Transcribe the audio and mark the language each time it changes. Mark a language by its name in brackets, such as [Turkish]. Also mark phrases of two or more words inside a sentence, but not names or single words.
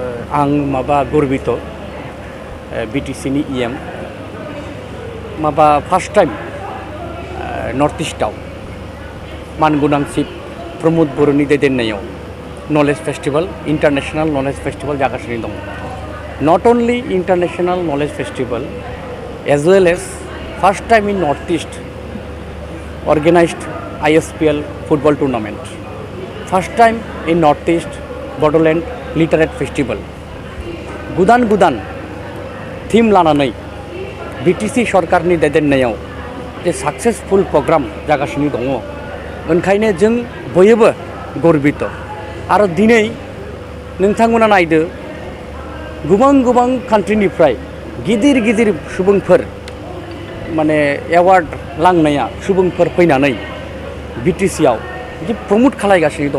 [Bodo] आं माबा गर्बित बिटिसिनि इएम माबा [English] first time [Bodo] नर्थ इस्टआव मानगोनां चिफ प्रमोद बर'नि दैदेननायाव नलेज फेस्टिवल इंटरनेशनल नलेज फेस्टिवल जागासिनो दं। [English] not only International Knowledge Festival as well as first time in North East organized ISPL football tournament, first time in North East Bodoland Literature Festival. [Bodo] गोदान गोदान थीम लानानै BTC सरकारनि दैदेननायाव जे [English] successful program [Bodo] जागासिनो दङ, ओंखायनो जों बयबो गर्बित। आरो दिनै नोंथांमोना नायदो गोबां गोबां कान्ट्रिनिफ्राय गिदिर गिदिर सुबुंफोर माने एवार्ड लांनाया सुबुंफोर फैनानै BTCआव बिदि प्रमोट खालायगासिनो दङ।